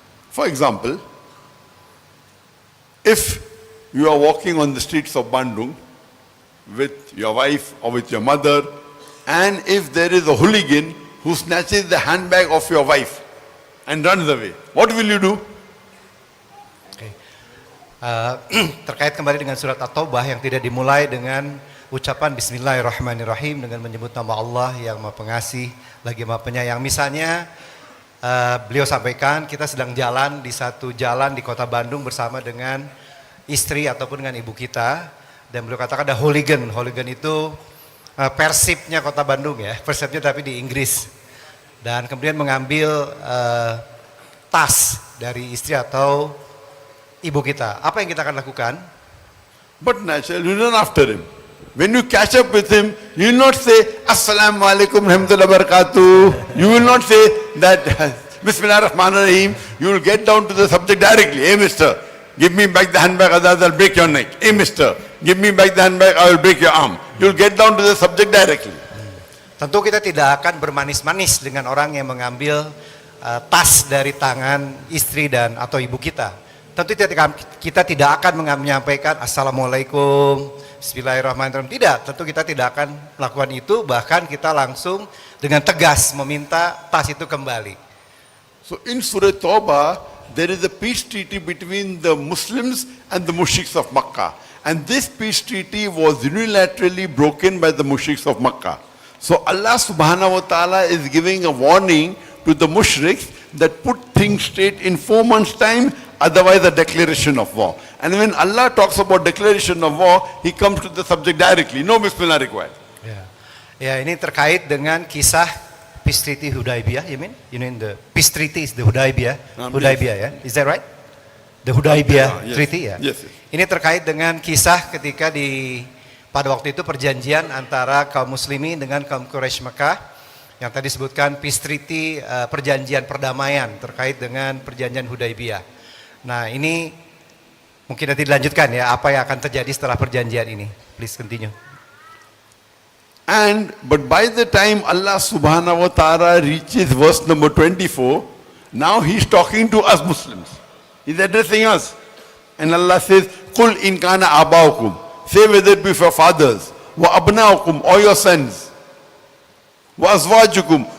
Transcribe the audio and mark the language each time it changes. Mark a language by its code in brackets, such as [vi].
[en] For example, if you are walking on the streets of Bandung with your wife or with your mother, and if there is a hooligan who snatches the handbag of your wife and runs away, what will you do? [id] Terkait kembali dengan surat At-Taubah yang tidak dimulai dengan ucapan Bismillahirrahmanirrahim dengan menyebut nama Allah yang Maha Pengasih lagi Maha Penyayang. Misalnya beliau sampaikan kita sedang jalan di satu jalan di kota Bandung bersama dengan istri ataupun dengan ibu kita, dan beliau katakan ada hooligan. Hooligan itu persipnya kota Bandung ya, persipnya tapi di Inggris, dan kemudian mengambil tas dari istri atau ibu kita. Apa yang kita akan lakukan? [en] But naturally, you run after him. When you catch up with him, you will not say, [ar] Assalamu alaikum rahmatullahi barakatuh. [en] You will not say that, [ar] Bismillah ar-Rahman ar-Rahim. [en] You will get down to the subject directly. Hey, mister, give me back the handbag, otherwise I'll break your neck. Hey, mister, give me back the handbag, I will break your arm. You will get down to the subject directly. [id] Tentu kita tidak akan bermanis-manis dengan orang yang mengambil tas dari tangan istri dan atau ibu kita. Tentu kita tidak akan menyampaikan Assalamualaikum, Bismillahirrahmanirrahim. Tidak, tentu kita tidak akan melakukan itu. Bahkan kita langsung dengan tegas meminta tas itu kembali. [en] So in Surah Tawbah, there is a peace treaty between the Muslims and the mushriks of Makkah. And this peace treaty was unilaterally broken by the mushriks of Makkah. So Allah subhanahu wa ta'ala is giving a warning to the mushriks that put things straight in 4 months' time, otherwise a declaration of war. And when Allah talks about declaration of war, He comes to the subject directly. No Bismillah required. [id] Ya, ini terkait dengan kisah Peace Treaty Hudaybiyah, [en] you mean? You mean the Peace Treaty is the Hudaybiyah? Hudaybiyah, ya? Is that right? The Hudaybiyah yes. Treaty, ya? Yes. [id] Ini terkait dengan kisah ketika pada waktu itu perjanjian antara kaum muslimin dengan kaum Quraisy Mekah yang tadi disebutkan Peace Treaty, perjanjian perdamaian terkait dengan perjanjian Hudaybiyah. Nah, ini mungkin nanti dilanjutkan ya, apa yang akan terjadi setelah perjanjian ini. [en] Please continue. But by the time Allah subhanahu wa ta'ala reaches verse number 24, now He's talking to us Muslims. He's addressing us. And Allah says, [ar] Qul in kana abaukum. [en] Say whether it be for fathers, [ar] wa abnaukum, [en] or your sons, [ar] wa azwajukum,